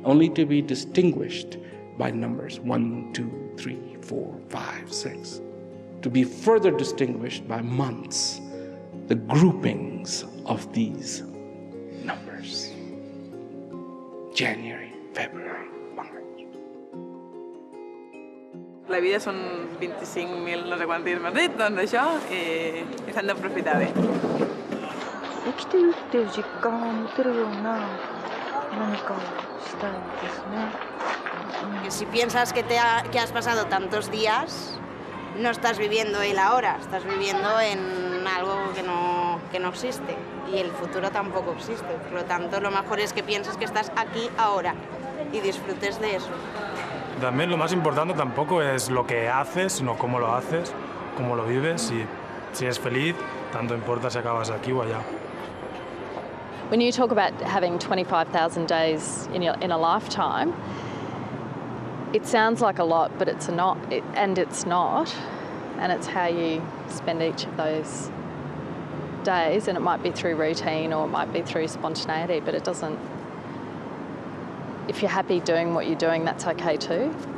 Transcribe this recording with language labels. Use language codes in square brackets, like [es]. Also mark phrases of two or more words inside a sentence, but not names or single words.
[en] Only to be distinguished by numbers 1, 2, 3, 4, 5, 6. To be further distinguished by months, the groupings of these numbers. January, February, March. [ca] La vida són 25.000 no sé quants dies m'has dit, doncs això, i s'han d'aprofitar bé. [ja] 生きてるっていう実感を持てるような何かをしたいですね。 [es] Si piensas que has pasado tantos días, no estás viviendo el ahora, estás viviendo en algo que no existe. Y el futuro tampoco existe. Por lo tanto, lo mejor es que pienses que estás aquí ahora y disfrutes de eso. También lo más importante tampoco es lo que haces, sino cómo lo haces, cómo lo vives y si eres feliz, tanto importa si acabas aquí o allá. [en] When you talk about having 25,000 days in a lifetime, it sounds like a lot, but it's not, and it's not. And it's how you spend each of those days, and it might be through routine or it might be through spontaneity, but it doesn't, if you're happy doing what you're doing, that's okay too.